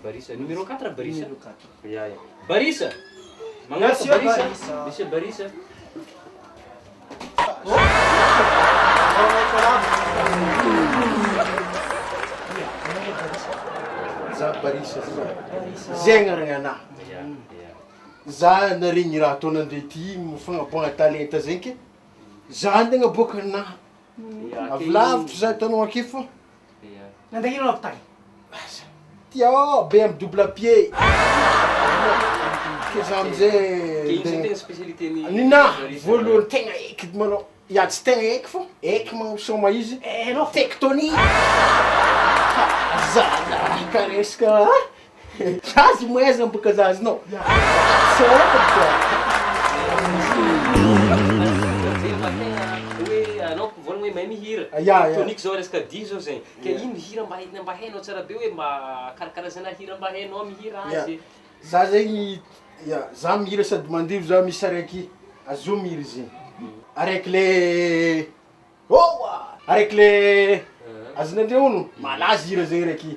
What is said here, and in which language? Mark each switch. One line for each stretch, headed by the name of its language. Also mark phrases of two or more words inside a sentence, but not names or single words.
French: Barisa. Numéro 4, Barisa. Numéro 4. Ya, ya. Barisa. Merci, Barisa. Barisa. Monsieur Barisa.
Malagasy: Za Barisa za. Zegny aragnana. Ya, ya. Za narigny raha ataonandre ty mifagnaboagna talenta zegny ke. Za andegna boaka anaha. Avy lavitra za hitanao ake fô. Ya. Nandahino avy tagny? Tia be amy
French: double pied.
Malagasy: Ke za Ke amizay ino zany tegna spécialité ni nina Barisa? voalohany tegna eky manao. Ya tsy tegna eky fô. Eky magnosoma izy. Anao Tectonique. Zana karesaka. Zazy moaiza boka zazinao. Anao voalohany hoe mahay mihira. Ya, ya. Tonique zao resaka dihy zao zegny. Ke ino hira mba hainao tsara be hoe mba karakarazana hira mba hainao mihira azy. Za zegny ya za mihira sady mandivo za misy araiky azo mihira izy. Araiky le araiky le azonandreo ono malaza hira zegny raiky.